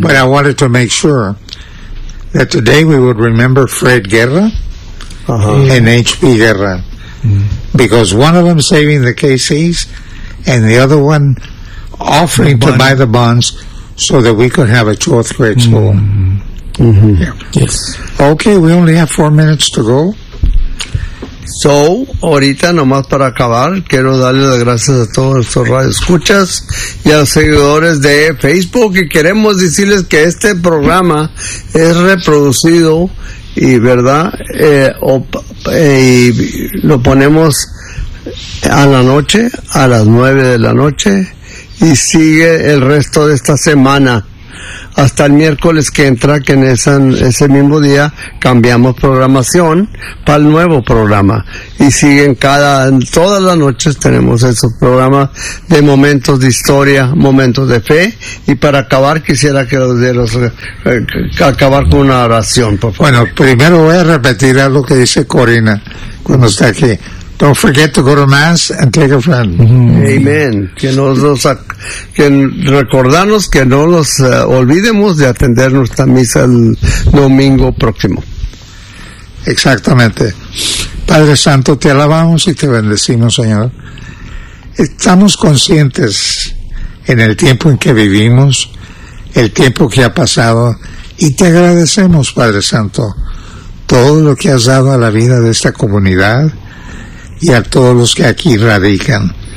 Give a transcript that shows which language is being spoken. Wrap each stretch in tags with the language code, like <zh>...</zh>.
<en>But I wanted to make sure that today we would remember Fred Guerra and H.P. Guerra. Mm-hmm. Because one of them saving the KCs and the other one offering to buy the bonds so that we could have a 12th grade school. Mm-hmm. Yeah. Yes. Okay, we only have 4 minutes to go.</en> <es>So, ahorita nomás para acabar, quiero darle las gracias a todos nuestros radioescuchas y a los seguidores de Facebook, y queremos decirles que este programa es reproducido y, ¿verdad? Y lo ponemos a la noche, a las 9 de la noche, y sigue el resto de esta semana. hasta el miércoles que entra, que en ese mismo día cambiamos programación para el nuevo programa. Y siguen todas las noches tenemos esos programas de momentos de historia, momentos de fe. Y para acabar, quisiera que los dieras, acabar con una oración, por favor. Bueno, primero voy a repetir algo que dice Corina cuando está aquí.</es> <en>Don't forget to go to Mass and take a friend. Mm-hmm. Amen.</en> <es>Recordarnos que no los olvidemos de atender nuestra misa el domingo próximo. Exactamente. Padre Santo, te alabamos y te bendecimos, Señor. Estamos conscientes en el tiempo en que vivimos, el tiempo que ha pasado, y te agradecemos, Padre Santo, todo lo que has dado a la vida de esta comunidad y a todos los que aquí radican.</es>